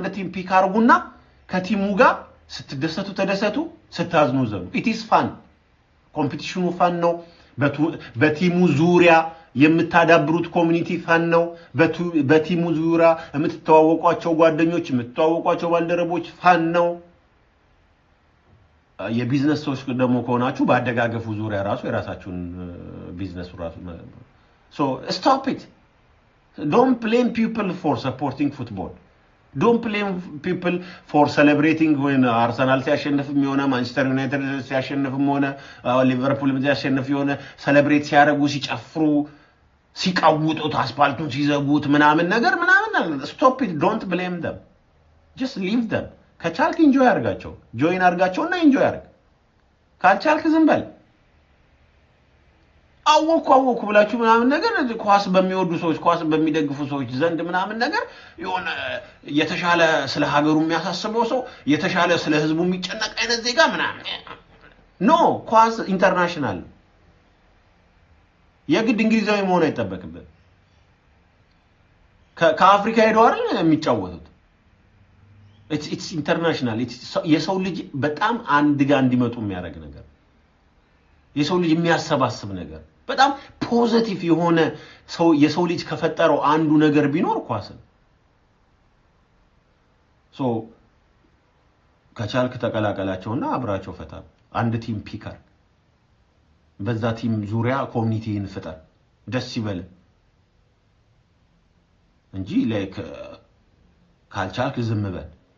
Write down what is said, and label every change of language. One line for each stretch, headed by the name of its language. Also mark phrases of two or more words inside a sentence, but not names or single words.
English: team pick
Amharic: አርጉና ከቲሙ ጋር ስትደሰቱ ተደሰቱ፣ ስታዝኑ ዘኑ።
English: it is fun።
Amharic: ኮምፒቲሽኑ ፋን ነው። በቲሙ ዙሪያ የምታዳብሩት ኮሚኒቲ ፋን ነው። በቲሙ ዙሪያ የምትተዋወቋቸው ጓደኞች የምትተዋወቋቸው ባልደረቦች ፋን ነው። የቢዝነስ ሰዎች ደግሞ ከሆናችሁ ባደጋገፉ ዙሪያ ራሱ የራሳችሁን ቢዝነስ ራሱ
English: so stop it. Don't blame people for supporting football. Don't blame people for celebrating when
Amharic: Arsenal ሲያሸንፍ የሚሆነ ማንቸስተር ዩናይትድ ሲያሸንፍም ሆነ ሊቨርፑል ሲያሸንፍ የሆነ ሴሌብሬት ሲያደርጉ ሲጨፍሩ ሲቃውጡት አስፓልቱን ሲዘጉት ምናምን ነገር
English: stop it. Don't blame them. Just leave them.
Amharic: ከቻልክ ኢንጆይ አድርጋቸው፣ ጆይን አድርጋቸውና ኢንጆይ አድርግ። ካልቻልክ ዝም በል። አወኩ ብላችሁ ምናምን ነገር ኳስ በሚወዱ ሰዎች ኳስ በሚደግፉ ሰዎች ዘንድ ምናምን ነገር የሆነ የተሻለ ስለ ሀገሩ የሚያሳስበው ሰው የተሻለ ስለ ህዝቡ የሚጨነቅ አይነት ዜጋ ምናምን ኖ። ኳስ ኢንተርናሽናል የግድ እንግሊዛዊ መሆን አይጠበቅብን። ከአፍሪካ ሄደው አይደል የሚጫወቱት?
English: it's international.
Amharic: የሰው ልጅ በጣም አንድ ጋር እንዲመጡ የሚያደርግ ነገር፣ የሰው ልጅ የሚያሰባስብ ነገር፣ በጣም ፖዚቲቭ የሆነ የሰው ልጅ ከፈጠረው አንዱ ነገር ቢኖር ኳስ ነው። ከቻልክ ተቀላቀላቸውና አብራቸው ፈታ። አንድ
English: team picker
Amharic: በዛ ቲም ዙሪያ ኮሚኒቲን ፍጠር፣ ደስ ይበል እንጂ ካልቻልክ ዝም በል።